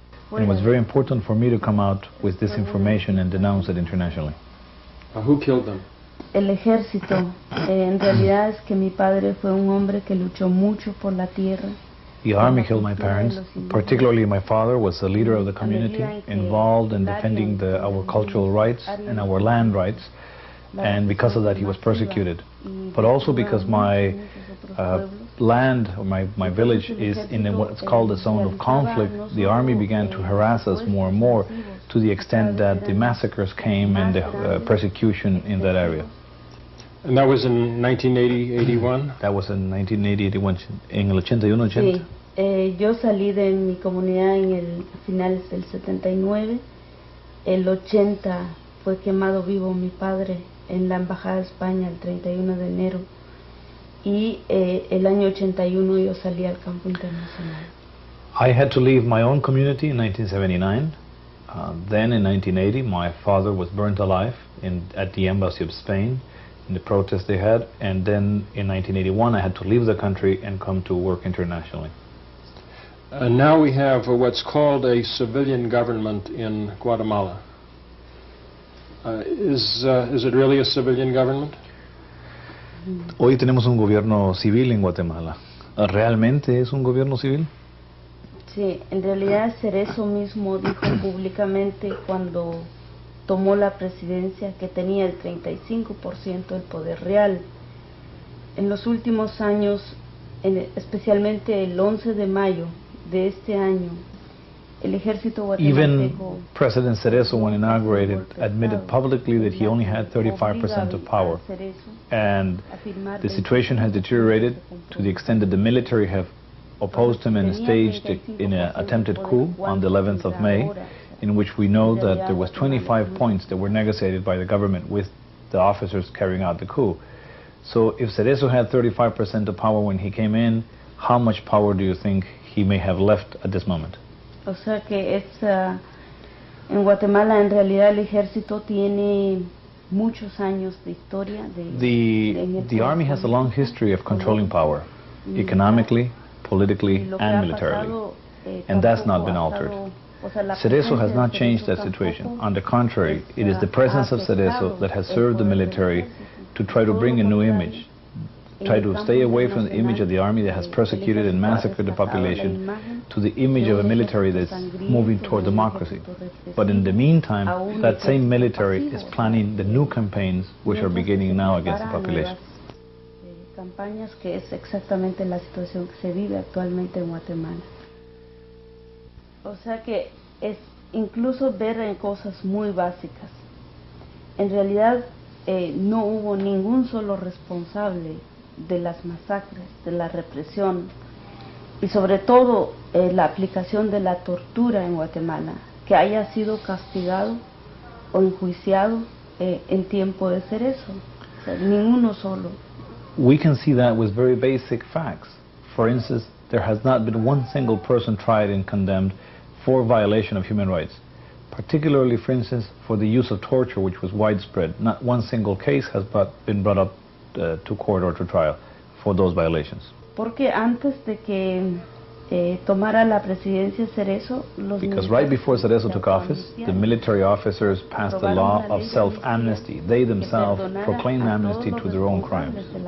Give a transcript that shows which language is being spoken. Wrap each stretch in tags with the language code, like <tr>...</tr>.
<en>And it was very important for me to come out with this information and denounce it internationally. Who killed them?</en> <es>El ejército. En realidad es que mi padre fue un hombre que luchó mucho por la tierra.</es> <en>The army killed my parents. Particularly my father was the leader of the community, involved in defending our cultural rights and our land rights, and because of that he was persecuted. But also because my land, or my village, is in what's called a zone of conflict, the army began to harass us more and more, to the extent that the massacres came and the persecution in that area. And that was in 1980-81? That was in 1980-81,</en> <es>en el 81-80. Sí, yo salí de mi comunidad en el finales del 79. El 80 fue quemado vivo mi padre en la Embajada de España el 31 de enero. Y el año 81 yo salí al campo internacional.</es> <en>I had to leave my own community in 1979. Then in 1980 my father was burnt alive at the Embassy of Spain in the protest they had, and then in 1981 I had to leave the country and come to work internationally. Now we have what's called a civilian government in Guatemala. Is it really a civilian government?</en> <es>Hoy tenemos un gobierno civil en Guatemala. ¿Realmente es un gobierno civil? Sí, en realidad Cerezo mismo dijo públicamente cuando tomó la presidencia que tenía el 35% del poder real. En los últimos años, especialmente el 11 de mayo de este año, el ejército guatemalteco...</es> <en>Even President Cerezo, when inaugurated, admitted publicly that he only had 35% of power. And the situation has deteriorated to the extent that the military have opposed him and staged in an attempted coup on the 11th of May, in which we know that there was 25 points that were negotiated by the government with the officers carrying out the coup. So if Cerezo had 35% of power when he came in, how much power do you think he may have left at this moment?</en> <es>O sea que en Guatemala en realidad el ejército tiene muchos años de historia.</es> <en>The army has a long history of controlling power, economically, politically, and militarily, and that's not been altered. Cerezo has not changed that situation. On the contrary, it is the presence of Cerezo that has served the military to try to bring a new image, try to stay away from the image of the army that has persecuted and massacred the population to the image of a military that's moving toward democracy. But in the meantime, that same military is planning the new campaigns which are beginning now against the population.</en> <es>Campañas que es exactamente la situación que se vive actualmente en Guatemala. O sea que es incluso ver en cosas muy básicas. En realidad no hubo ningún solo responsable de las masacres, de la represión y sobre todo la aplicación de la tortura en Guatemala que haya sido castigado o enjuiciado en tiempo de Cerezo. O sea, ninguno solo.</es> <en>We can see that with very basic facts. For instance, there has not been one single person tried and condemned for violation of human rights. Particularly, for instance, for the use of torture, which was widespread. Not one single case has been brought up to court or to trial for those violations.</en> <es>Porque antes de que tomara la presidencia Cerezo,</es> <en>because right before Cerezo took office, the military officers passed the law of self-amnesty. They themselves proclaimed amnesty to their own crimes.</en>